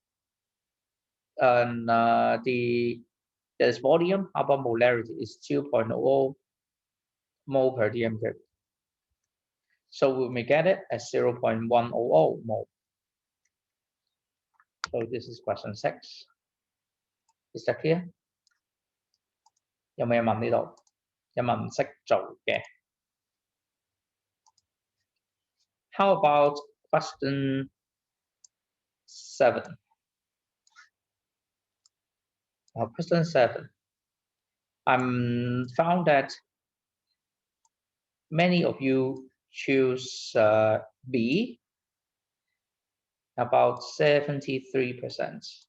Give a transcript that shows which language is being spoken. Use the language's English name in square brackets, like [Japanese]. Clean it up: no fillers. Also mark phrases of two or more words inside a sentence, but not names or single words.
[English] And this volume upon molarity is 2.00 mole per dm cube. So we may get it as 0.100 mole. So this is question 6. Is that clear? [Cantonese] 有冇人問呢度？有冇人唔識做嘅？ [English] How about question 7? Question 7. I found that many of you choose B, about 73%.